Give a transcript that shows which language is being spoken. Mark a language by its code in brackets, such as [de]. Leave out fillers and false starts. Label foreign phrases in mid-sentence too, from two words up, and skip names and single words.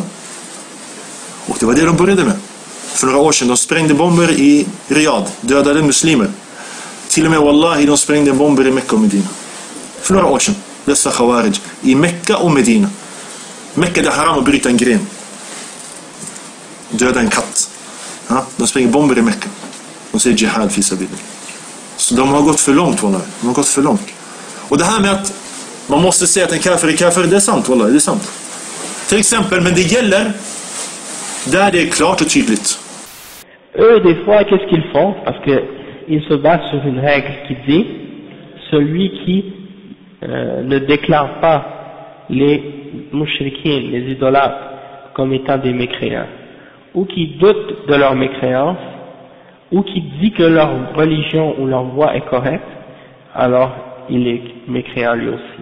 [sv] Och det var det de började med. För några år sedan, de sprängde bomber i Riyadh, dödade muslimer. Till och med, wallahi, de sprängde bomber i Mekka och Medina. För några år sedan, dessa khawarij, i Mekka och Medina. Mekka, det är haram att bryta en gren. Döda en katt. Ja? De spränger bomber i Mekka. De säger [ar] jihad fi sabilillah. [sv] Så de har gått för långt, wallahi. De har gått för långt. Och det här med att man måste säga att en kafir är kafir, det är sant, wallahi, det är sant. Till exempel, men det gäller där det är klart och tydligt. [fr] Eux, des fois, qu'est-ce qu'ils font? Parce qu'ils se basent sur une règle qui dit celui qui ne déclare pas les mushrikines, les idolâtres, comme étant des mécréants, ou qui doutent de leur mécréance, ou qui dit que leur religion ou leur voie est correcte, alors il est mécréant lui aussi.